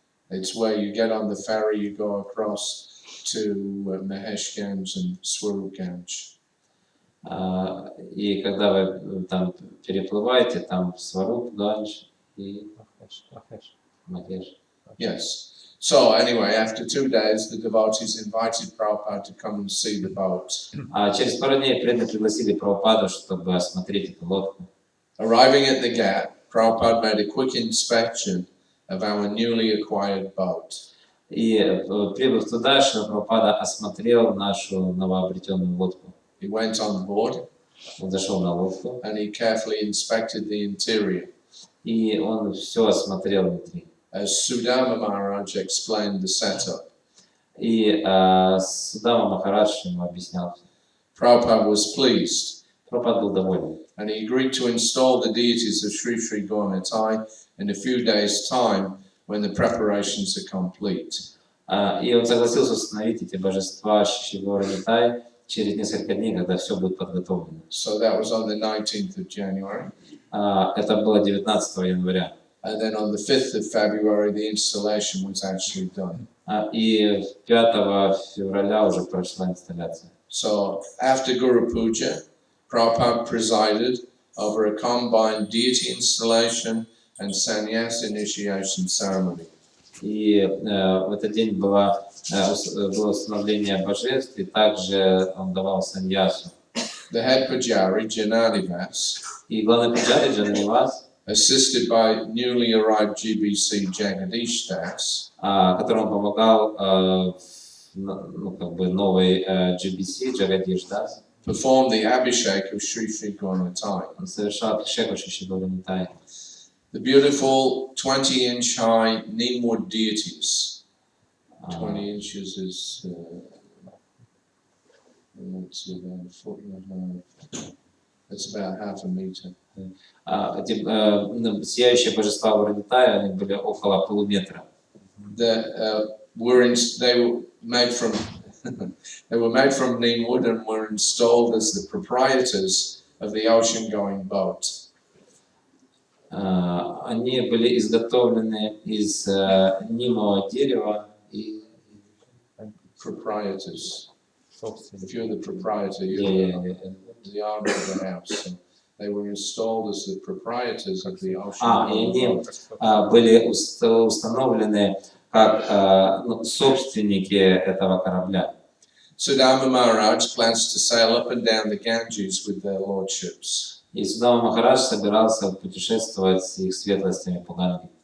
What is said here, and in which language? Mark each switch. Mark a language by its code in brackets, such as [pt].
[en] It's where you get on the ferry, you go across to Maheshganj and Swaruganj. [ru] И когда вы там переплываете, там Сваруп, Ганж и Махеш. [en] Yes. So anyway, after 2 days, the devotees invited Prabhupada to come and see the boat. [ru] Через пару дней преданные пригласили Прабхупаду, чтобы осмотреть эту лодку. [en] Arriving at the ghat, Prabhupada made a quick inspection of our newly acquired boat. [ru] И прибыв туда, Шрила Прабхупада осмотрел нашу новообретенную лодку. [en] He went on board [ru] Он зашел на лодку, [en] and he carefully inspected the interior. [ru] и он все осмотрел внутри. [en] As Sudama Maharaj explained the setup, [ru] И Судама Махарадж ему объяснял. [en] Prabhupada was pleased [ru] Прабхупада был доволен. [en] and he agreed to install the deities of Sri Sri Gaurnatai in a few days' time when the preparations are complete. [ru] И он согласился установить эти божества Шишигора Нитай через несколько дней, когда все будет подготовлено. [en] So that was on the 19th of January. [ru] Это было 19 января. [en] And then on the 5th of February, the installation was actually done. [ru] И 5 февраля уже прошла инсталляция. [en] So after Guru Puja, Prabhupada presided over a combined deity installation and sannyas initiation ceremony. [ru] И в этот день было установление божеств, и также он давал саньясу. [en] The head pujari, Janadivas, [ru] И главный пуджари Джананивас, [en] assisted by newly arrived GBC Jagadish Das, [ru] которому помогал новый GBC, Джагадиш Дас, [en] performed the Abhishek of Sri Sri Gaurnatai. [ru] он совершал абхишек Шишигора Нитай. [en] The beautiful 20-inch high Neemwood deities. 20 inches is, let's see, about a foot and a half. That's about half a meter. [ru] Эти сияющие божества Варанитая, они были около полуметра. [en] They were made from they were made from Neemwood and were installed as the proprietors of the ocean-going boat. [ru] Они были изготовлены из нимового дерева и [en] Proprietors. [ru] Собственно. [en] If you're the proprietor, you're the owner of the house. So they were installed as the proprietors of the ocean-going [ru] и они [en] boat. [ru] были установлены как собственники этого корабля. [en] Sudama Maharaj plans to sail up and down the Ganges with their lordships. [ru] И Судама Махарадж собирался путешествовать с их светлостями по Ганге.